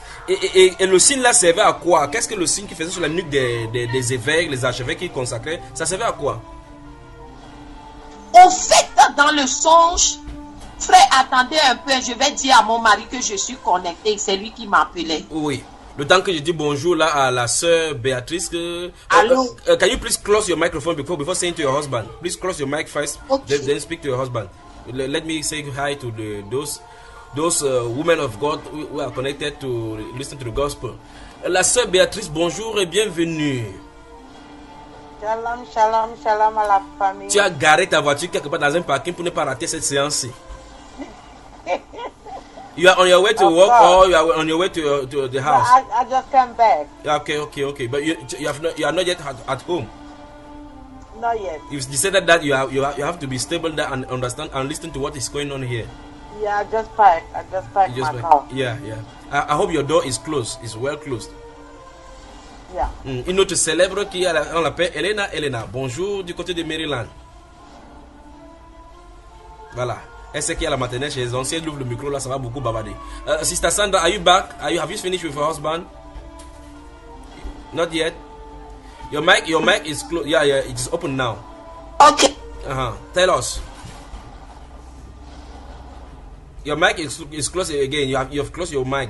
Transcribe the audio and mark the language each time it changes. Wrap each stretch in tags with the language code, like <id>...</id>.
<fr>Et le signe là servait à quoi? Qu'est-ce que le signe qui faisait sur la nuque des évêques, les archevêques qu'ils consacraient, ça servait à quoi? Au fait, dans le songe, frère, attendez un peu, je vais dire à mon mari que je suis connecté, c'est lui qui m'appelait. Oui, le temps que je dis bonjour là à la soeur Béatrice. Allô?</fr> <en>Can you please close your microphone before saying to your husband? Please close your mic first, okay. Then speak to your husband. Let me say hi to those women of God who are connected to listen to the gospel.</en> <fr>La sœur Béatrice, bonjour et bienvenue. Shalom, shalom, shalom à la famille. Tu as garé ta voiture quelque part dans un parking pour ne pas rater cette séance.</fr> <en>You are on your way to work or you are on your way to the house? I just came back. Okay. But you are not yet at home. Not yet. You said that you have to be stable there and understand and listen to what is going on here. Yeah, I just packed my car. Yeah. I hope your door is closed. It's well closed. Yeah.</en> <fr>Une autre célèbre qui a on l'appelle Elena. Elena, bonjour du côté de Maryland. Voilà. Elle sait qu'il y a la matinée chez les anciens. Elle ouvre le micro là, ça va beaucoup babader.</fr> <en>Sister Sandra, are you back? Have you finished with your husband? Not yet. Your mic is closed. Yeah, it is open now. Okay. Tell us. Your mic is closed again. You have closed your mic.</en>